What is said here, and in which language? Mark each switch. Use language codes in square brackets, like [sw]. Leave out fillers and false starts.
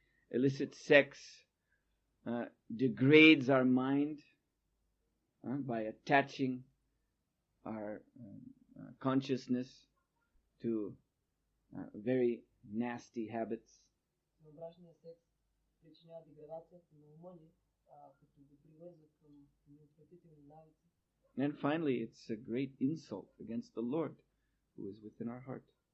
[en] Illicit sex degrades our mind by attaching our consciousness to very nasty habits. [bg] Извънбрачният секс причинява деградацията на ума ни, като го привързва към неотвратителни навици. [en] And finally, it's a great insult against the Lord who is within our heart.